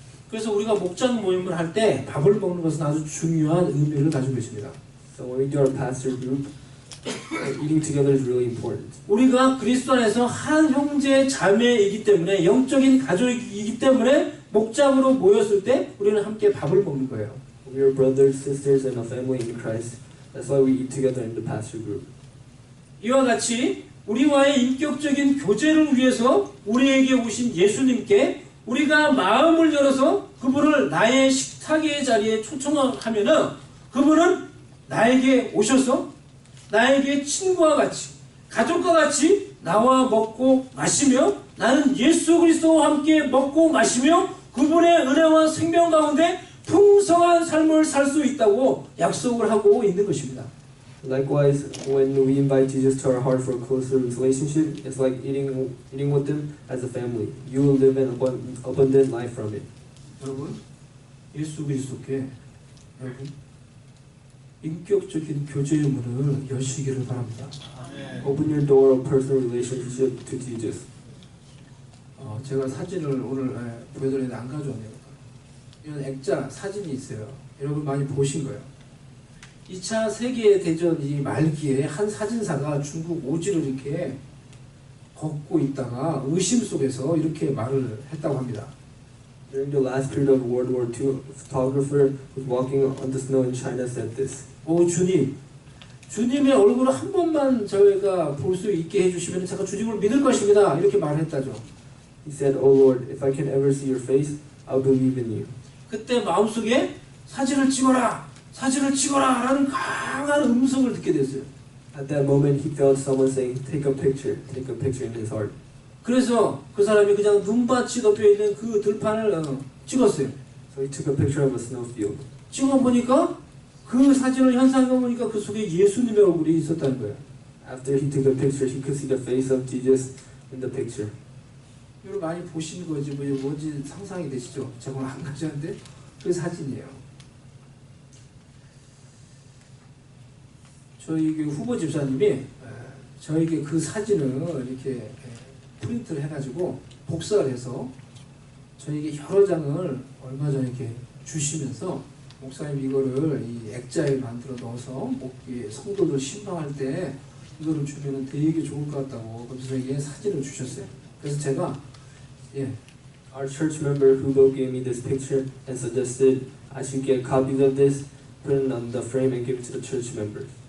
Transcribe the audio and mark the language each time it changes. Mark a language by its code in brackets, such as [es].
[ko] 그래서 우리가 목장 모임을 할 때 밥을 먹는 것은 아주 중요한 의미를 가지고 있습니다. [en] So when we do our pastor group, eating together is really important. [ko] 우리가 그리스도 안에서 한 형제 자매이기 때문에 영적인 가족이기 때문에 목장으로 모였을 때 우리는 함께 밥을 먹는 거예요. [en] We are brothers, sisters, and a family in Christ. That's why we eat together in the pastor group. [ko] 이와 같이 우리와의 인격적인 교제를 위해서 우리에게 오신 예수님께 우리가 마음을 열어서 그분을 나의 식탁의 자리에 초청하면은 그분은 나에게 오셔서 나에게 친구와 같이 가족과 같이 나와 먹고 마시며 나는 예수 그리스도와 함께 먹고 마시며 그분의 은혜와 생명 가운데 풍성한 삶을 살 수 있다고 약속을 하고 있는 것입니다. [en] Likewise, when we invite Jesus to our heart for a closer relationship, it's like eating with Him as a family. You will live an abundant life from it. [ko] 여러분, 예수 그리스도께 여러분 인격적인 교제의 문을 여시기를 바랍니다. [en] Open your door of personal relationship to Jesus. [ko] 제가 사진을 오늘 보여드리는데 안 가져왔네요. 이런 액자 사진이 있어요. 여러분 많이 보신 거예요. 2차 세계대전 말기에 한 사진사가 중국 오지를 이렇게 걷고 있다가 의심 속에서 이렇게 말을 했다고 합니다. [en] During the last period of World War II, a photographer was walking on the snow in China said this. [ko] 오 주님, 주님의 얼굴을 한 번만 저희가 볼 수 있게 해주시면 제가 주님을 믿을 것입니다. 이렇게 말했다죠. [en] He said, "Oh Lord, if I can ever see your face, I'll believe in you." [ko] 그때 마음속에 사진을 찍어라 라는 강한 음성을 듣게 됐어요. [en] At that moment, he felt someone saying, take a picture in his heart. [ko] 그래서 그 사람이 그냥 눈밭이 덮여있는 그 들판을 찍었어요. [en] So he took a picture of a snowfield. [ko] 찍어보니까 그 사진을 현상을 보니까 그 속에 예수님의 얼굴이 있었다는 거예요. [en] After he took the picture, he could see the face of Jesus in the picture. [ko] 여러분 많이 보신 거지 뭔지 상상이 되시죠? 제가 안 가져왔는데 그 사진이에요. 저희 후보 집사님이 저에게 그 사진을 이렇게 프린트를 해가지고 복사를 해서 저에게 여러 장을 얼마 전에 이렇게 주시면서 목사님 이거를 이 액자에 만들어 넣어서 성도들 신방할 때 이거를 주면은 되게 좋을 것 같다고 그래서 저에게 사진을 주셨어요. 그래서 제가 [en] Our church member Hugo gave me this picture and suggested I should get copies of this, put it on the frame and give it to the church members.